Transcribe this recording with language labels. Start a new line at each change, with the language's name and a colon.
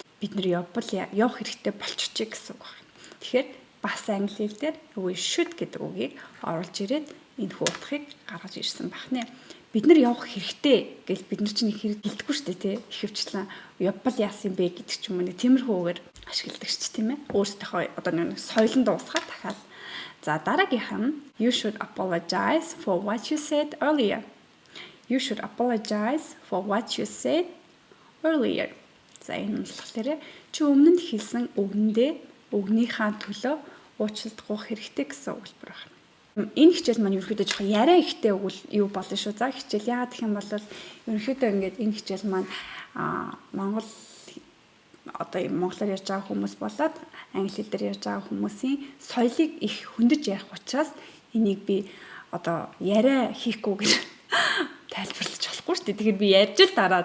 Mongolian: Бид нар явах хэрэгтэй болчихчих гэсэн үг байна. Тэгэхээр бас англи хэл дээр we should гэдэг үгийг оруулж ирээд энэ хуутахыг гаргаж ирсэн байна. Бид нар явах хэрэгтэй гэж бид нар чинь хэлдэггүй шүү дээ тий. Ихэвчлэн явбал яасан бэ гэдэг ч юм уу нэг тиймэрхүүгээр ашигладаг шүү дээ тийм ээ. Өөрсдийнхөө нэг соёлонд уусгаад дахиад. За дараагийнх нь
English: you should apologize for what you said earlier. You should apologize for what you said earlier.
Mongolian: За энэ нь болохоор чи өмнө нь хэлсэн үгнийхээ төлөө уучлалт гуйх хэрэгтэй гэсэн өгүүлбэр байна. Энэ хичээл маань ерөнхийдөө жоохон яриа ихтэй юу болно шүү. За хичээл яагаад гэх юм бол ерөнхийдөө ингээд энэ хичээл маань монголоор ярьж байгаа хүмүүс болоод англи хэл дээр ярьж байгаа хүмүүсийн соёлыг их хөндөж ярих учраас энийг би яриа хийхгүй гэж тайлбарлаж болохгүй шүү дээ. Тэгэхээр би ярьж л дараа.